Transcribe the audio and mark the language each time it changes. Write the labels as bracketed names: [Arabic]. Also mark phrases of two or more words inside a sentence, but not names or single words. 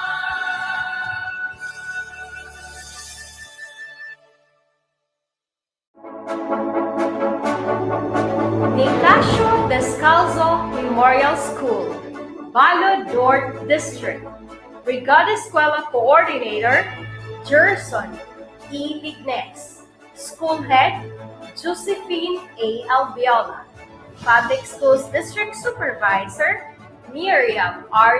[English] Nicasio Descalzo Memorial School, Balod North District. Brigada Eskwela Coordinator, Gerson E. Lignes. School Head, Josephine A. Alviola. Public Schools District Supervisor, Miriam R.